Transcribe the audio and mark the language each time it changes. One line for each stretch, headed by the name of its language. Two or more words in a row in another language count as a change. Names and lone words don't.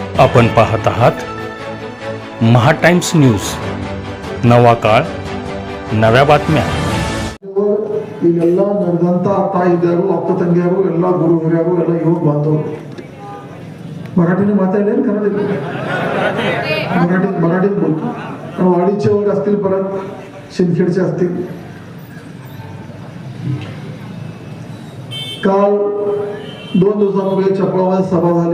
Marathi: आपण पाहत आहात महा टाइम्स न्यूज. नवा काळ, नव्या बातम्या.
Kannada: ಈಗೆಲ್ಲ ನಡೆದಂತ ತಾಯಿದಾರು ಅಪ್ಪ ತಂಗಿಯರು ಎಲ್ಲ ಗುರು ಹಿರಿಯರು ಎಲ್ಲ ಯುವಕ ಬಾಂಧವರು
Marathi: मराठीने माताडले कन्नड मराठीत बोलतो. कारण वाडीचे वर्ग असतील, परत शिंदखेडचे असतील. काल 2 दिवसांपूर्वी चपळामध्ये सभा झाली.